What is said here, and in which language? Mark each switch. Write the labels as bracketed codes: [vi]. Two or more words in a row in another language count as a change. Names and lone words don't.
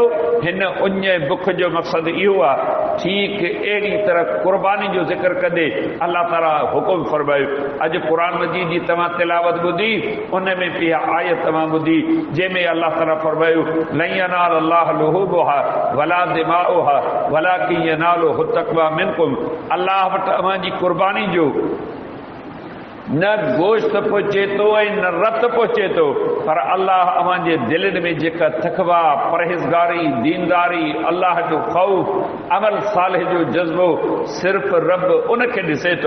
[sd] हिन उञ बुख जो मक़सदु इहो आहे। ठीक अहिड़ी तरह क़ुर्बानी जो ज़िक्र कंदे अल्लाह ताला हुकुम फरमायो। अॼु क़ुरान मजीद जी तव्हां तिलावत ॿुधी, उन में बि आयत तव्हां ॿुधी, जंहिंमें अल्लाह ताला फरमायो, [ar] لن ينال الله لحومها ولا دماؤها ولكن يناله التقوى منكم. [sd] अल्लाह वटि अवां जी क़ुर्बानी जो न गोश्त पहुचे थो ऐं न रत पहुचे थो, पर अल्लाह अवां जे दिलनि में जेका तक़वा, परहेज़गारी, दीनदारी, अल्लाह जो ख़ौफ़, अमल सालिह जो जज़्बो, सिर्फ़ रब उनखे ॾिसे थो।